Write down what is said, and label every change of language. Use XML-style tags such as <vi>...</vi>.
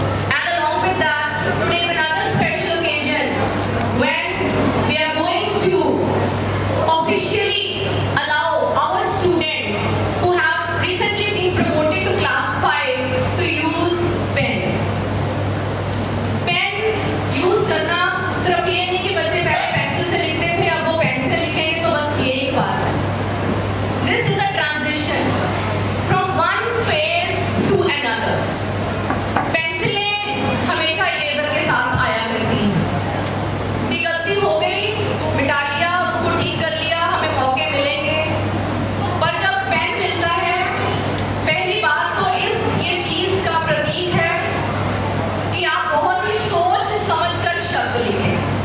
<en>And along with that, today is another special occasion when we are going to officially allow our students who have recently been promoted to class 5 to use pen.</en> <hi>Pen use करना सिर्फ ये नहीं कि बच्चे पहले pencil से लिखते थे, अब वो पेन से लिखेंगे, तो बस यही बात है.</hi> <en>This is a transition from one phase to another.</en> <hi>पेंसिलें हमेशा इरेजर के साथ आया करती हैं. ये गलती हो गई, मिटा लिया, उसको ठीक कर लिया, हमें मौके मिलेंगे. पर जब पेन मिलता है, पहली बात तो ये चीज का प्रतीक है कि आप बहुत ही सोच समझकर शब्द लिखें.</hi>